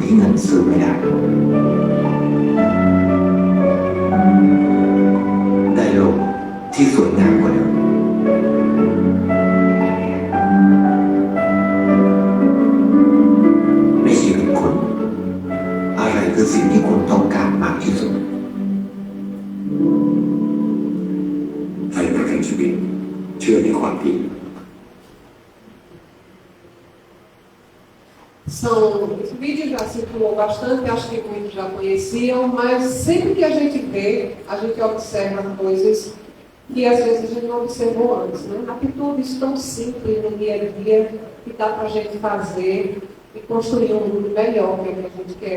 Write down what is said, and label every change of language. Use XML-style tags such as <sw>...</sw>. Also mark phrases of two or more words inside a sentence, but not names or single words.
<th>ซื้อไม่ได้ได้โลกที่สวยงามกว่าเดิมในชีวิตคุณอะไรคือสิ่งที่คุณต้องการมากที่สุดให้ประกันชีวิตเชื่อในความดี</th> <pt>Esse vídeo já circulou bastante, acho que muitos já conheciam, mas sempre que a gente vê, a gente observa coisas que às vezes a gente não observou antes, né? Atitudes tão simples no dia a dia que dá para a gente fazer e construir um mundo melhor, que é o que a gente quer.</pt>